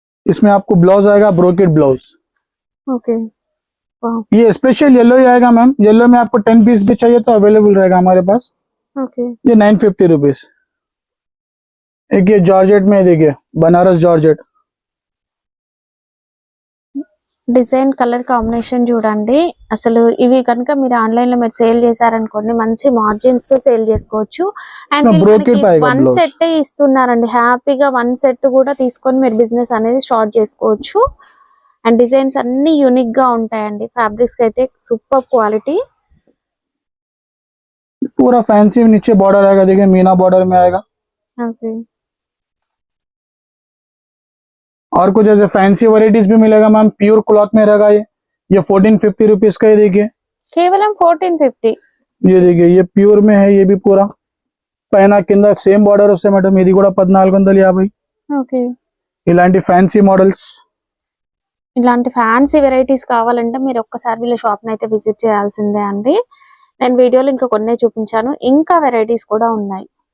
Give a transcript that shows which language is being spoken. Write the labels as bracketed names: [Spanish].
[Hindi] इसमें आपको ब्लाउज आएगा ब्रोकेट ब्लाउज। [Telugu] ఓకే. వావ్, [Hindi] ये स्पेशल येलो ही आएगा मैम, येलो में आपको 10 पीस भी चाहिए तो अवेलेबल रहेगा हमारे पास। [Telugu] ఓకే. [Hindi] ये 950 रुपीज। एक ये जॉर्जेट में देखिए Banaras georgette, [Telugu] design colour combination చూడండి. అసలు ఇవి కనుక మీరు ఆన్లైన్ లో మీరు సేల్ చేశారనుకోండి, మంచి మార్జిన్స్ తో సేల్ చేసుకోవచ్చు. [English] and [Hindi] brocade पाएगा [English] One blouse। [Telugu] సెట్ ఇస్తున్నారండి. హ్యాపీగా వన్ సెట్ కూడా తీసుకొని మీరు బిజినెస్ అనేది స్టార్ట్ చేసుకోవచ్చు. అండ్ డిజైన్స్ అన్ని యూనిక్ గా ఉంటాయండి. ఫ్యాబ్రిక్స్ కి అయితే సూపర్ క్వాలిటీ. [Hindi] पूरा फैंसी नीचे बॉर्डर आएगा, देखिए मीना बॉर्डर में आएगा। ఓకే, और कुछ ऐसे फैंसी वैरायटीज भी मिलेगा मैम, प्योर क्लॉथ में रहेगा। ये 1450 रुपीज का, ये देखिए। [Telugu] కేవలం 1450. [Hindi] ये देखिए ये प्योर में है, ये भी पूरा [Telugu] పైన కింద సేమ్ బార్డర్ వస్తాయి మేడం। ఇది కూడా 1450। ఓకే, ఇలాంటి ఫ్యాన్సీ మోడల్స్, ఇలాంటి ఫ్యాన్సీ వెరైటీస్ కావాలంటే మీరు ఒక్కసారి వీళ్ళ షాప్ ని అయితే విజిట్ చేయాల్సిందే అండి. నేను వీడియోలో ఇంకా కొన్నే చూపించాను, ఇంకా వెరైటీస్ కూడా ఉన్నాయి.